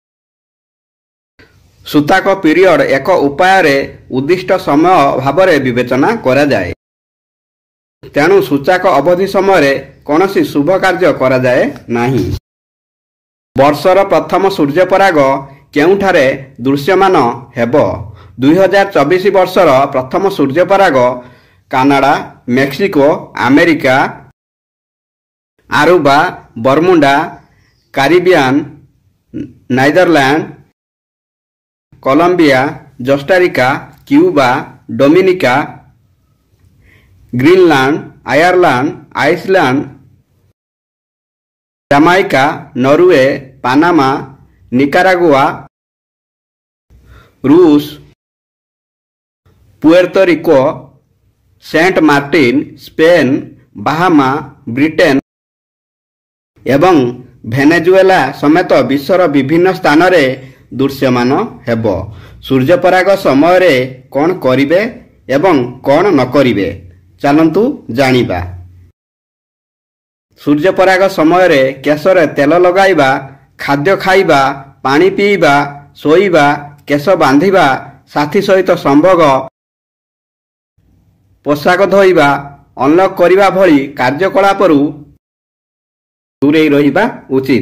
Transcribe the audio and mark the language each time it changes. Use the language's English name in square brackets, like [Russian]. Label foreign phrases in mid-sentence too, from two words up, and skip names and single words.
[Odia] ସୂତକ ପିରିୟଡ ଏକ ଉପାୟ ରେ ଉଦ୍ଦିଷ୍ଟ ସମୟ ଭାବରେ ବିବେଚନା କରା ଯାଏ। ତେଣୁ ସୂଚକ ଅବଧି ସମୟ ରେ କୌଣସି ଶୁଭ କାର୍ଯ୍ୟ କରା ଯାଏ ନାହିଁ। ବର୍ଷର ପ୍ରଥମ ସୂର୍ଯ୍ୟ ପରାଗ କେଉଁଠାରେ ଦୃଶ୍ୟମାନ ହେବ? 2024 ବର୍ଷର ପ୍ରଥମ ସୂର୍ଯ୍ୟ ପରାଗ କାନାଡା, ମେକ୍ସିକୋ, ଆମେରିକା, ଆରୁବା, ବର୍ମୁଡା, କାରିବିଆନ, ନେଦରଲ୍ୟାଣ୍ଡ, କଲମ୍ବିଆ, କୋଷ୍ଟାରିକା, କ୍ୟୁବା, ଡୋମିନିକା, ଗ୍ରୀନଲ୍ୟାଣ୍ଡ, ଆୟରଲ୍ୟାଣ୍ଡ, ଆଇସଲ୍ୟାଣ୍ଡ, ଜାମାଇକା, ନରୱେ, ପାନାମା, ନିକାରାଗୁଆ, ରୁଷ, ପୁଏର୍ତୋ ରିକୋ, ସେଣ୍ଟ ମାର୍ଟିନ, ସ୍ପେନ, ବାହାମା, ବ୍ରିଟେନ ଏବଂ ଭେନେଜୁଏଲା ସମେତ ବିଶ୍ୱର ବିଭିନ୍ନ ସ୍ଥାନ ରେ ଦୃଶ୍ୟମାନ ହେବ। ସୂର୍ଯ୍ୟ ପରାଗ ସମୟ ରେ କଣ କରିବେ ଏବଂ କଣ ନ କରିବେ, ଚାଲନ୍ତୁ ଜାଣିବା। ସୂର୍ଯ୍ୟ ପରାଗ ସମୟ ରେ କେଶରେ ତେଲ ଲଗାଇବା, ଖାଦ୍ୟ ଖାଇବା, ପାଣି ପିଇବା, ଶୋଇବା, କେଶ ବାନ୍ଧିବା, ସାଥୀ ସହିତ ସମ୍ଭୋଗ, ପୋଷାକ ଧୋଇବା, ଅନଲକ କରିବା ଭଳି କାର୍ଯ୍ୟକଳାପରୁ ଦୂରେ ରହିବା ଉଚିତ।